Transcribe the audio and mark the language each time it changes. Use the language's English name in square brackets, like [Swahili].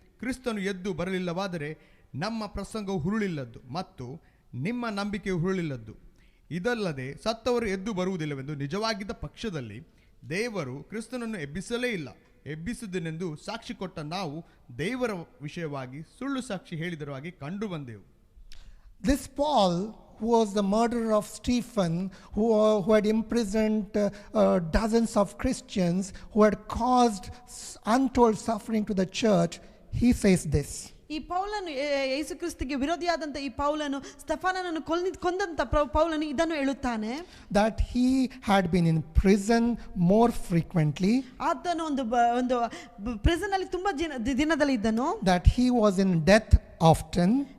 [Kannada] ಕ್ರಿಸ್ತನು ಎದ್ದು ಬರಲಿಲ್ಲವಾದರೆ ನಮ್ಮ ಪ್ರಸಂಗವು ಹುರುಳಿಲ್ಲದ್ದು ಮತ್ತು ನಿಮ್ಮ ನಂಬಿಕೆಯು ಹುರುಳಿಲ್ಲದ್ದು. ಇದಲ್ಲದೆ ಸತ್ತವರು ಎದ್ದು ಬರುವುದಿಲ್ಲವೆಂದು ನಿಜವಾಗಿದ್ದ ಪಕ್ಷದಲ್ಲಿ ದೇವರು ಕ್ರಿಸ್ತನನ್ನು ಎಬ್ಬಿಸಲೇ ಇಲ್ಲ. ಎಬ್ಬಿಸುವುದನೆಂದು ಸಾಕ್ಷಿ ಕೊಟ್ಟ ನಾವು ದೇವರ ವಿಷಯವಾಗಿ ಸುಳ್ಳು ಸಾಕ್ಷಿ ಹೇಳಿದರಾಗಿ ಕಂಡು ಬಂದೆವು. [English] This Paul, who was the murderer of Stephen, who had imprisoned dozens of Christians, who had caused untold suffering to the church, he says this. [Kannada] ಈ ಪೌಲನು ಯೇಸು ಕ್ರಿಸ್ತನಿಗೆ ವಿರೋಧಿಯಾದಂಥ ಈ ಪೌಲನು ಸ್ತೆಫನನನ್ನು ಕೊಂದಂತ ಪೌಲನು ಇದನ್ನು ಹೇಳುತ್ತಾನೆ. [English] That he had been in prison more frequently. [Kannada] ಆತನು ಒಂದು ಪ್ರಿಸನ್ ಅಲ್ಲಿ ತುಂಬಾ ದಿನದಲ್ಲಿ ಇದ್ದನು. [English] That he was in death often.